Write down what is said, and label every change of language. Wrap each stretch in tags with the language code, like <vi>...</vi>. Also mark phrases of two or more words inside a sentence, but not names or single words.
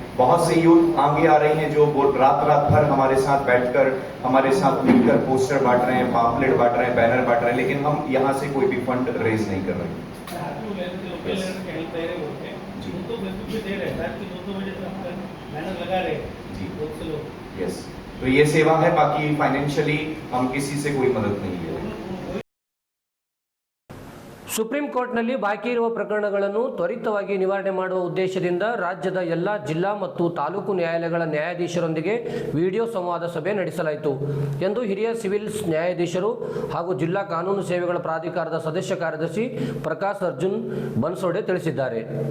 <hi>बहुत से यूथ आगे आ रही हैं जो रात भर हमारे साथ बैठकर, हमारे साथ मिलकर पोस्टर बांट रहे हैं, पाम्पलेट बांट रहे हैं, बैनर बांट रहे हैं, लेकिन हम यहाँ से कोई भी</hi> <en>fund raise</en> <hi>नहीं कर रहे हैं. यस, तो ये सेवा है. बाकी फाइनेंशियली हम किसी से कोई मदद नहीं ले रहे.</hi> <kn>ಸುಪ್ರೀಂ ಕೋರ್ಟ್ನಲ್ಲಿ ಬಾಕಿ ಇರುವ ಪ್ರಕರಣಗಳನ್ನು ತ್ವರಿತವಾಗಿ ನಿವಾರಣೆ ಮಾಡುವ ಉದ್ದೇಶದಿಂದ ರಾಜ್ಯದ ಎಲ್ಲ ಜಿಲ್ಲಾ ಮತ್ತು ತಾಲೂಕು ನ್ಯಾಯಾಲಯಗಳ ನ್ಯಾಯಾಧೀಶರೊಂದಿಗೆ ವಿಡಿಯೋ ಸಂವಾದ ಸಭೆ ನಡೆಸಲಾಯಿತು ಎಂದು ಹಿರಿಯ ಸಿವಿಲ್ಸ್ ನ್ಯಾಯಾಧೀಶರು ಹಾಗೂ ಜಿಲ್ಲಾ ಕಾನೂನು ಸೇವೆಗಳ ಪ್ರಾಧಿಕಾರದ ಸದಸ್ಯ ಕಾರ್ಯದರ್ಶಿ ಪ್ರಕಾಶ್ ಅರ್ಜುನ್ ಬನ್ಸೋಡೆ ತಿಳಿಸಿದ್ದಾರೆ.</kn>